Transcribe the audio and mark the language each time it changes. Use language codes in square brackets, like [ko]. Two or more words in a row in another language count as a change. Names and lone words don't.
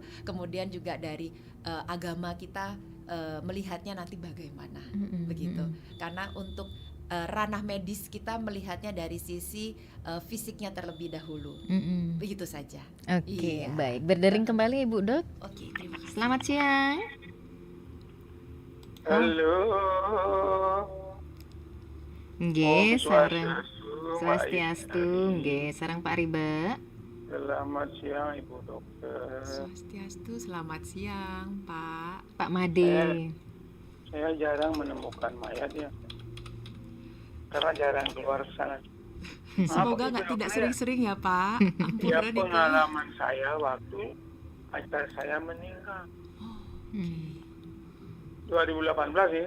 [id] Kemudian juga dari agama kita melihatnya nanti bagaimana, begitu. Karena untuk ranah medis kita melihatnya dari sisi fisiknya terlebih dahulu, begitu saja. Oke, Iya. baik. Berdering kembali Ibu Dok. Oke, terima kasih. Selamat siang. Halo. [ban] Nggih, sareng Swastiastu, Swastiastu, Pak nggih, sareng Pak Riba. [id] Selamat siang Ibu Dokter. Swastiastu, selamat siang Pak. Pak Made. Saya jarang menemukan mayat ya, karena jarang keluar sana. Semoga nggak begitu, tidak Dok, ya? sering-sering ya Pak. Ya, Ampunan itu. pengalaman saya waktu pacar saya meninggal Hmm. 2018 ya.